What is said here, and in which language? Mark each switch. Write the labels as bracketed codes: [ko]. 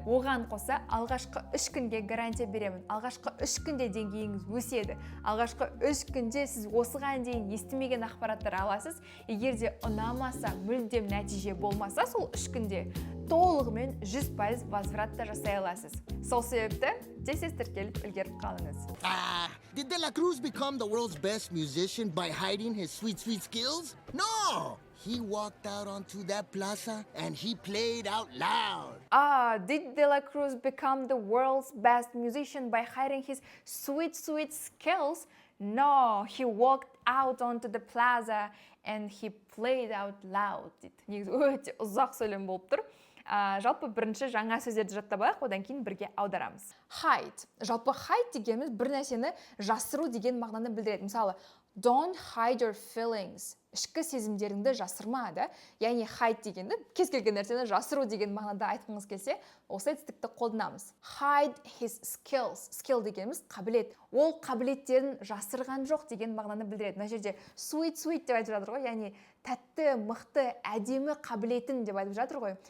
[kk] Оған қоса алғашқы 3 күнге гарантия беремін. Алғашқы 3 күнде деңгейіңіз өседі. Алғашқы 3 күнде сіз осыған дейін естімеген ақпараттар аласыз. Егер де ұнамаса, мүлдем нәтиже болмаса, сол 3 күнде толығымен 100% возвратта жасай аласыз. Сол себепті тез тіркеліп үлгеріп қалыңыз. [en] Did De La Cruz become the world's best musician by hiding his sweet skills? No! He walked out onto that plaza and he played out loud. Did De La Cruz become the world's best musician by hiding his sweet skills? No, he walked out onto the plaza and he played out loud. [kk] Негізі өте ұзақ сөйлем болып тұр. Жалпы бірінші жаңа сөздерді жаттап алайық, одан кейін бірге аударамыз. Hide. Жалпы hide дегеніміз бір нәрсені жасыру деген мағынаны білдіреді. Мысалы, [en] Don't hide your feelings. [kk] Ішкі сезімдеріңді жасырма, да? Яғни hide дегенді кез келген нәрсені жасыру деген мағынада айтқыңыз келсе, осы етістікті қолданамыз. [en] Hide his skills. [kk] Skill дегеніміз қабілет. Ол қабілеттерін жасырған жоқ деген мағынаны білдіреді. Мына жерде sweet деп айтып жатыр ғой, яғни тәтті, мықты, әдемі қабілетін деп айтып жатыр ғой.